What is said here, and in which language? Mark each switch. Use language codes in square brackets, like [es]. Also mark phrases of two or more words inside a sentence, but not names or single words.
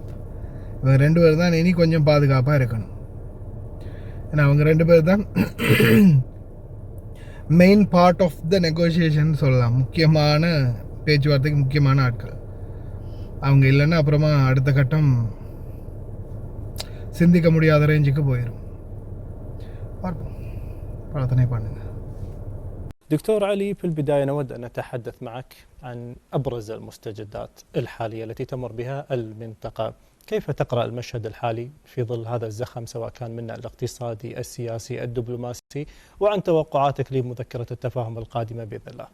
[ta] இவங்க 2 பேர் தான் இனி கொஞ்சம் பாதுகாப்பாக இருக்கணும். ஏன்னா அவங்க 2 பேர் தான் [en] main part of the negotiation [ta] சொல்லலாம். முக்கியமான பேச்சுவார்த்தைக்கு முக்கியமான ஆட்கள் அவங்க. இல்லைன்னா அப்புறமா அடுத்த கட்டம் சிந்திக்க முடியாத ரேஞ்சுக்கு போயிடும். பார்ப்போம், பிரார்த்தனை பண்ணுங்க. [ar] دكتور علي، في البداية نود أن نتحدث معك عن أبرز المستجدات الحالية التي تمر بها المنطقة. كيف تقرأ المشهد الحالي في ظل هذا الزخم، سواء كان من الاقتصادي، السياسي، الدبلوماسي، وعن توقعاتك لمذكرة التفاهم القادمة بإذن الله؟